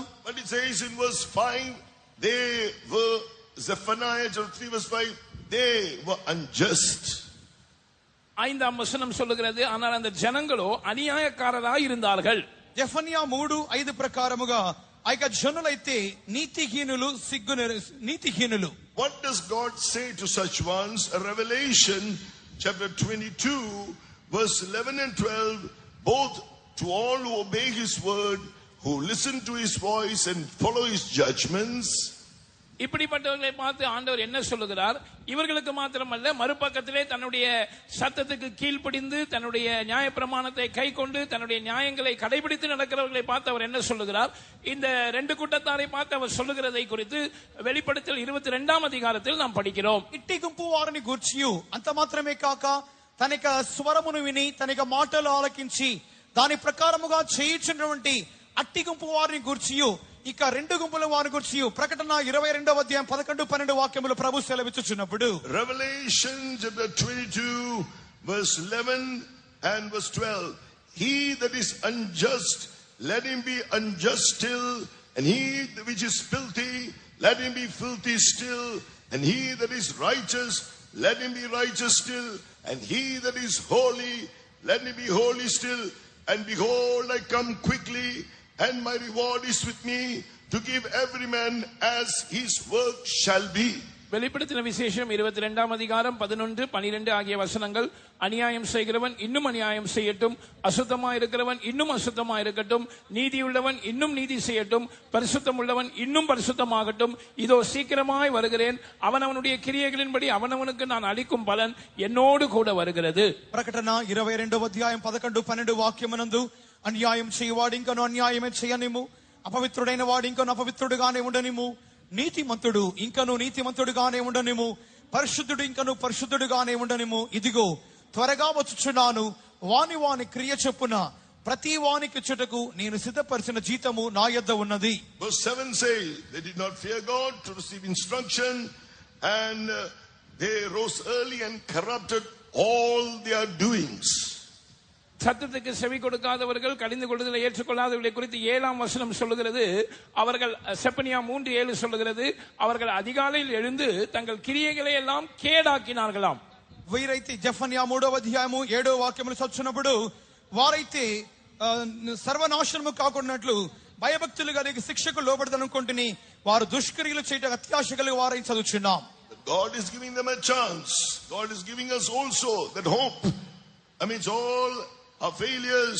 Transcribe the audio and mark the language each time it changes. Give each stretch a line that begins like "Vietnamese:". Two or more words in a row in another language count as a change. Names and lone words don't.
English: But it says in verse 5, they were, Zephaniah 3 verse 5, they were unjust.
Tamil: 5ஆம் வசனம் சொல்லுகிறது, ஆனால் அந்த ஜனங்களோ அநியாயக்காரராய் இருந்தார்கள்.
Telugu: జెఫన్యా 3:5 ప్రకారముగా ఆ యొక్క జనులైతే నీతిహీనులు.
English: What does God say to such ones? Revelation chapter 22 verse 11 and 12, both to all who obey his word, who listen to his voice and follow his judgments.
Tamil: இப்படிப்பட்டவர்களை பார்த்து ஆண்டவர் என்ன சொல்லுகிறார்? இவர்களுக்கு மாத்திரமல்ல, மறுபக்கத்திலே தன்னுடைய சத்தத்துக்கு கீழ்ப்படிந்து தன்னுடைய நியாயப்பிரமாணத்தை கை கொண்டு தன்னுடைய நியாயங்களை கடைபிடித்து நடக்கிறவர்களை பார்த்து அவர் என்ன சொல்லுகிறார்? இந்த ரெண்டு கூட்டத்தாரை பார்த்து அவர் சொல்லுகிறதை குறித்து வெளிப்படுத்தல் 22ஆம் அதிகாரத்தில் நாம் படிக்கிறோம்.
Telugu: ఇట్టి గుంపు వారిని గూర్చియు అంత మాత్రమే కాక తన యొక్క స్వరమును విని తన యొక్క మాటలు ఆలకించి దాని ప్రకారముగా చేయుచున్నటువంటి అట్టి గుంపు వారిని గూర్చియు ఇక రెండు గుంపుల వారి గురించి ప్రకటన 22వ అధ్యాయం 11-12 వాక్యములు ప్రభు సెలవిచ్చుచున్నప్పుడు,
English: Revelation chapter 22 verse 11 and verse 12, he that is unjust, let him be unjust still, and he which is filthy, let him be filthy still, and he that is righteous, let him be righteous still, and he that is holy, let him be holy still. And behold, I come quickly, and my reward is with me, to give every man as his work shall be.
Tamil: வெளிப்படுத்தின விசேஷம் 22ஆம் அதிகாரம் 11, 12 ஆகிய வசனங்கள். அநியாயம் செய்கிறவன் இன்னும் அநியாயம் செய்யட்டும், அசுத்தமா இருக்கிறவன் இன்னும் அசுத்தமா இருக்கட்டும், நீதியுள்ளவன் இன்னும் நீதி செய்யட்டும், பரிசுத்தம் உள்ளவன் இன்னும் பரிசுத்தமாகட்டும். இதோ சீக்கிரமாய் வருகிறேன், அவனவனுடைய கிரியைகளின்படி அவனவனுக்கு நான் அளிக்கும் பலன் என்னோடு கூட வருகிறது.
Telugu: ప్రకటన 22వ అధ్యాయం 11, 12 వాక్యమునందు అన్యాయం చేయవాడు ఇంకను అన్యాయమే చేయనిము, అపవిత్రుడైన వాడు ఇంకను అపవిత్రుడుగానే ఉండనిము, నీతిమంతుడు ఇంకను నీతిమంతుడుగానే ఉండనిము, పరిశుద్ధుడు ఇంకను పరిశుద్ధుడుగానే ఉండనిము. ఇదిగో త్వరగా వచ్చుచున్నాను, వాని వాని క్రియ చొప్పున ప్రతి వానికి చుటకు నేను సిద్ధపరిచిన జీతము నా యొద్ద ఉన్నది.
English: Verse 7 says, they did not fear God to receive instruction, and they rose early and corrupted all their doings.
Tamil: சத்தத்துக்கு செவி கொடுக்காதவர்கள், கடிந்து கொள்ளுதலை ஏற்றுக்கொள்ளாதவர்களை குறித்து 7ஆம் வசனம் சொல்லுகிறது. அவர்கள் செப்பனியா 3:7 சொல்லுகிறது, அவர்கள் அதிகாலையில் எழுந்து தங்கள் கிரியைகளை எல்லாம் கேடாக்கினார்களாம்.
Telugu: వీరైతే జెఫన్యా 3వ అధ్యాయము 7వ వాక్యములు చదువుతున్నప్పుడు వారైతే సర్వనాశనము కాకుండాట్లు భయభక్తులు కలిగి శిక్షకు లోబడదనుకుంటుని వారు దుష్క్రియలు చేయటకు అత్యాశ కలిగి వారై చదువుచున్నాం.
English: God is giving them a chance. God is giving us also that hope amidst all our failures.